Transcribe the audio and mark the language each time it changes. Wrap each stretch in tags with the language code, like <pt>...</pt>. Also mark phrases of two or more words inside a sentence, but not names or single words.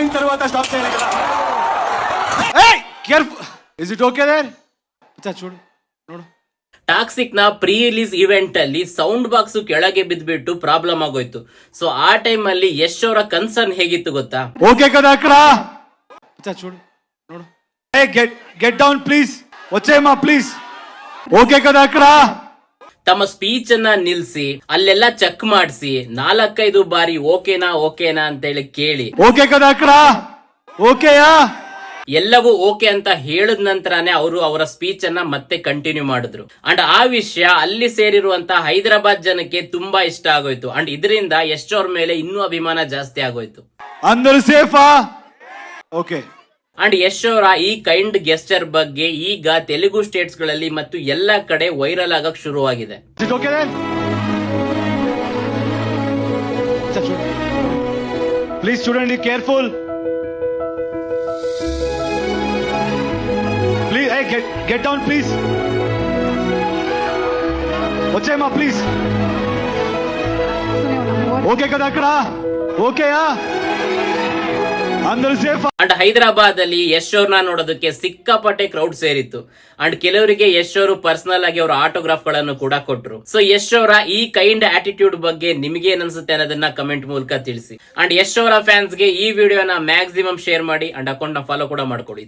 <te>అయిన తర్వాత స్టాప్ చేయాలి కదా. కేర్ఫుల్.</te> <en>is it okay there? చూడు ನೋಡು.</en> <kn>ಟಾಕ್ಸಿಕ್ ನ</kn> <en>pre release event</en> <kn>ಅಲ್ಲಿ</kn> <en>sound box</en> <kn>ಕೆಳಗೆ ಬಿದ್ಬಿಟ್ಟು ಪ್ರಾಬ್ಲಮ್ ಆಗೋಯ್ತು. ಸೊ ಆ ಟೈಮ್ ಅಲ್ಲಿ ಯಶ್ ಅವರ ಕನ್ಸರ್ನ್ ಹೇಗಿತ್ತು ಗೊತ್ತಾ?</kn> <te>ಓಕೆ కదా అక్కడ చూడు ನೋಡು.</te> <en>get down please. వచ్చేయమ్మా ಪ್ಲೀಸ್.</en> <te>ಓಕೆ కదా ಅక్కడ.</te> <kn>ತಮ್ಮ ಸ್ಪೀಚ್ ಅನ್ನ ನಿಲ್ಸಿ ಅಲ್ಲೆಲ್ಲ ಚೆಕ್ ಮಾಡಿಸಿ 4-5 ಬಾರಿ ಓಕೆನಾ ಅಂತ ಹೇಳಿ ಕೇಳಿ</kn> <te>ಓಕೆ కదా ಅక్కడ. ಓಕೆಯಾ</te> <kn>ಎಲ್ಲವೂ ಓಕೆ ಅಂತ ಹೇಳಿದ ನಂತರನೇ ಅವರು ಅವರ ಸ್ಪೀಚ್ ಅನ್ನ ಮತ್ತೆ ಕಂಟಿನ್ಯೂ ಮಾಡಿದ್ರು. ಅಂಡ್ ಆ ವಿಷಯ ಅಲ್ಲಿ ಸೇರಿರುವಂತಹ ಹೈದರಾಬಾದ್ ಜನಕ್ಕೆ ತುಂಬಾ ಇಷ್ಟ ಆಗೋಯ್ತು. ಅಂಡ್ ಇದರಿಂದ ಯಶ್ ಅವ್ರ ಮೇಲೆ ಇನ್ನೂ ಅಭಿಮಾನ ಜಾಸ್ತಿ ಆಗೋಯ್ತು.</kn> <te>అందరూ సేఫా?</te> <kn>ಓಕೆ. ಅಂಡ್ ಯಶ್ ಅವರ ಈ</kn> <en>kind gesture</en> <kn>ಬಗ್ಗೆ ಈಗ ತೆಲುಗು ಸ್ಟೇಟ್ಸ್ ಗಳಲ್ಲಿ ಮತ್ತು ಎಲ್ಲ ಕಡೆ ವೈರಲ್ ಆಗಕ್ ಶುರುವಾಗಿದೆ.</kn> <en>please student careful. please get down please.</en> <te>వచ్చేయమ్మా ప్లీజ్. ఓకే కదా అక్కడ. ఓకేయా అందరూ ಸೇಫ್.</te> <kn>ಅಂಡ್ ಹೈದರಾಬಾದ್ ಅಲ್ಲಿ ಯಶ್ ಅವ್ರನ್ನ ನೋಡೋದಕ್ಕೆ ಸಿಕ್ಕಾಪಟ್ಟೆ ಕ್ರೌಡ್ ಸೇರಿತ್ತು. ಅಂಡ್ ಕೆಲವರಿಗೆ ಯಶ್ ಅವರು ಪರ್ಸನಲ್ ಆಗಿ ಅವರ ಆಟೋಗ್ರಾಫ್ ಗಳನ್ನು ಕೂಡ ಕೊಟ್ರು. ಸೊ ಯಶ್ ಅವರ ಈ</kn> <en>kind attitude</en> <kn>ಬಗ್ಗೆ ನಿಮ್ಗೆ ಏನ್ ಅನ್ಸುತ್ತೆ ಅನ್ನೋದನ್ನ ಕಮೆಂಟ್ ಮೂಲಕ ತಿಳಿಸಿ. ಅಂಡ್ ಯಶ್ ಅವರ ಫ್ಯಾನ್ಸ್ ಗೆ ಈ ವಿಡಿಯೋನ</kn> <en>maximum share</en> <kn>ಮಾಡಿ ಅಂಡ್ ಅಕೌಂಟ್ ನ ಫಾಲೋ ಕೂಡ ಮಾಡ್ಕೊಳ್ಳಿ.</kn>